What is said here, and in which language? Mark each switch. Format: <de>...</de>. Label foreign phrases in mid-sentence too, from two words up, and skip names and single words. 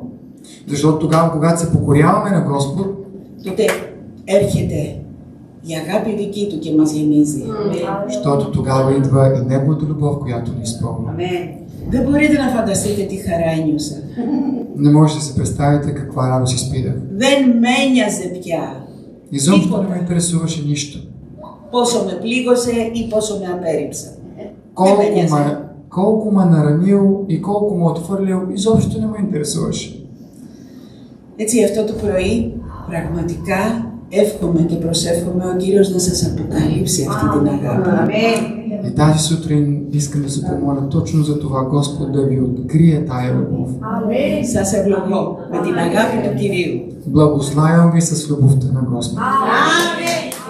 <bg>Защото тогава, когато се покоряваме на Господ,</bg> <el>τότε έρχεται η αγάπη δική Του και μας γεμίζει.</el> <bg>защото тогава идва и Неговата любов, която ни изпълва.</bg> <el>Δεν μπορείτε να φανταστείτε τι χαρά ένιωσα.</el> <bg>Не можете да се представите каква радост изпитах.</bg> <el>Δεν με ένοιαζε πια</el> <bg>Изобщо не ме интересуваше нищо.</bg> <el>πόσο με πλήγωσε ή πόσο με απέρριψα.</el> <bg>Колко ме наранил и колко ме отвърлил, изобщо не ме интересуваше.</bg> <el>Έτσι αυτό το πρωί πραγματικά εύχομαι και προσεύχομαι ο Κύριος να σας αποκαλύψει αυτή την αγάπη.</el> <bg>И тази сутрин искам да се помоля точно за това, Господ да ви открие тая любов.</bg> <el>Σας ευλογώ με την αγάπη του Κυρίου.</el> <bg>Благославям ви с любовта на Господ. Амин.</bg>